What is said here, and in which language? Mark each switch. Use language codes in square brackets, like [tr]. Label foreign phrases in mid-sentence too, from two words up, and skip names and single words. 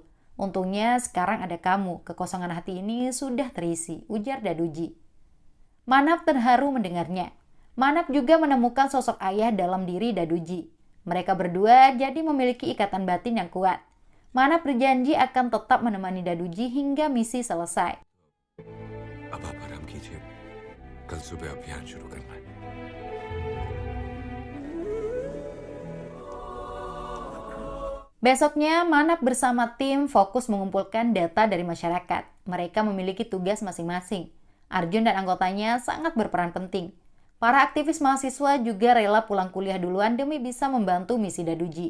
[id] Untungnya sekarang ada kamu, kekosongan hati ini sudah terisi, ujar Daduji. Manaf terharu mendengarnya. Manaf juga menemukan sosok ayah dalam diri Daduji. Mereka berdua jadi memiliki ikatan batin yang kuat. Manaf berjanji akan tetap menemani Daduji hingga misi selesai. [hi] अब आप आराम कीजिए, कल सुबह अभियान शुरू करना है। [id] Besoknya, Manaf bersama tim fokus mengumpulkan data dari masyarakat. Mereka memiliki tugas masing-masing. Arjun dan anggotanya sangat berperan penting. Para aktivis mahasiswa juga rela pulang kuliah duluan demi bisa membantu misi Daduji.